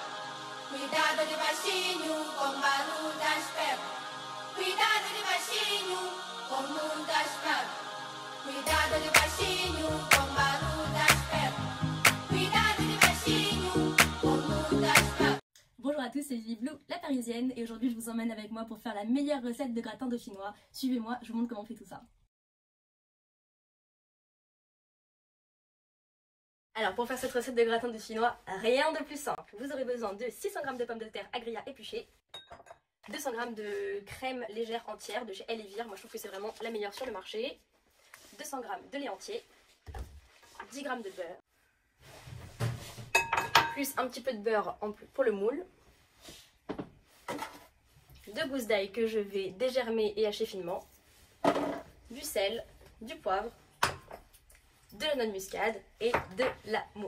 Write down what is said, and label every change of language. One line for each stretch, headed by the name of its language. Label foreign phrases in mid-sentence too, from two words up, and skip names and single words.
Portuguese: Cuidado de baixinho, com barulho das pernas. Cuidado de baixinho, com muitas pernas. Cuidado de baixinho, com barulho das pernas. Cuidado de baixinho, com muitas pernas.
French: Bonjour à tous, c'est Vivi Blue, la Parisienne, et aujourd'hui je vous emmène avec moi pour faire la meilleure recette de gratin dauphinois. Suivez-moi, je vous montre comment on fait tout ça. Alors pour faire cette recette de gratin dauphinois, rien de plus simple. Vous aurez besoin de 600 g de pommes de terre agria épluchées, 200 g de crème légère entière de chez Elevire, moi je trouve que c'est vraiment la meilleure sur le marché, 200 g de lait entier, 10 g de beurre, plus un petit peu de beurre en plus pour le moule, 2 gousses d'ail que je vais dégermer et hacher finement, du sel, du poivre, de la noix de muscade et de l'amour.